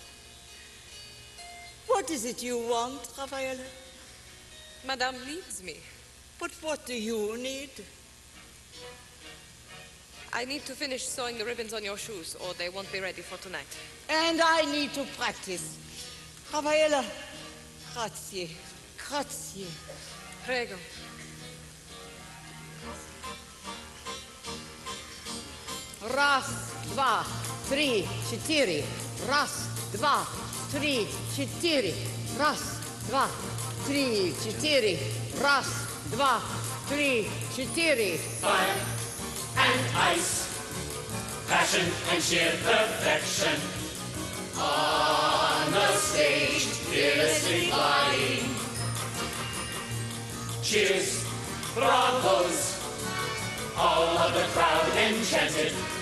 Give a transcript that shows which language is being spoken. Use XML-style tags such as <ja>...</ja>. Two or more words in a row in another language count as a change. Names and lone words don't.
<en>What is it you want, Rafaela? Madame needs me. But what do you need? I need to finish sewing the ribbons on your shoes, or they won't be ready for tonight. And I need to practice. Rafaela,</en> <it>grazie, grazie. Prego.</it> <ru>Раз, два, три, четыре. Раз, два, три, четыре. Раз, два, три, четыре. Раз, два, три, четыре.</ru> <en>Fire and ice, passion and sheer perfection. On the stage, fearlessly flying. Cheers, bravos, all of the crowd enchanted.</en>